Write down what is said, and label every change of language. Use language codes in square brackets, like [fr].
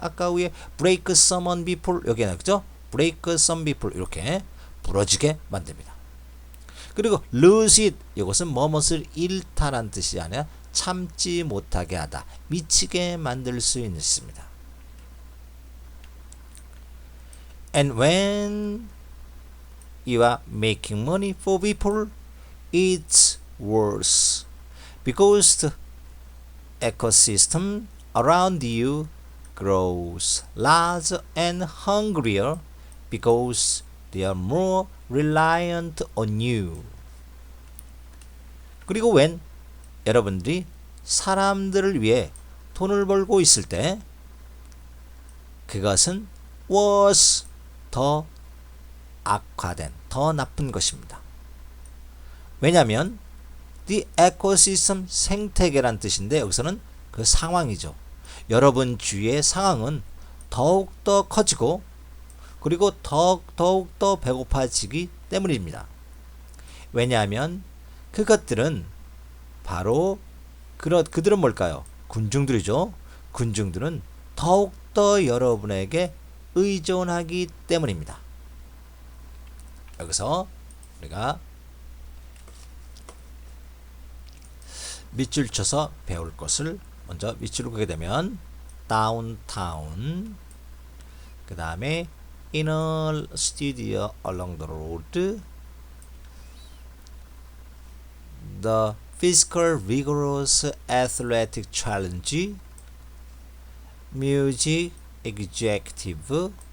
[ko] 아까 위에 [en] break someone before [ko] 여기는 그죠? [en] break some people [ko] 이렇게 부러지게 만듭니다. 그리고 [en] lose it [ko] 이것은 뭐뭇을 잃다란 뜻이 아니라 참지 못하게 하다. 미치게 만들 수 있습니다. [en] And when you are making money for people, it's worse because the ecosystem around you grows larger and hungrier because they are more reliant on you. [ko] 그리고 when 여러분들이 사람들을 위해 돈을 벌고 있을 때 그것은 worse 더 악화된 더 나쁜 것입니다. 왜냐하면 the ecosystem 생태계란 뜻인데 여기서는 그 상황이죠. 여러분 주위의 상황은 더욱더 커지고 그리고 더욱더 배고파지기 때문입니다. 왜냐하면 그것들은 바로 그들은 뭘까요? 군중들이죠. 군중들은 더욱더 여러분에게 의존하기 때문입니다. 여기서 우리가 밑줄 쳐서 배울 것을 먼저 밑줄을 그게 되면 [en] downtown [ko] 그 다음에 [en] inner studio along the road the physical rigorous athletic challenge music executive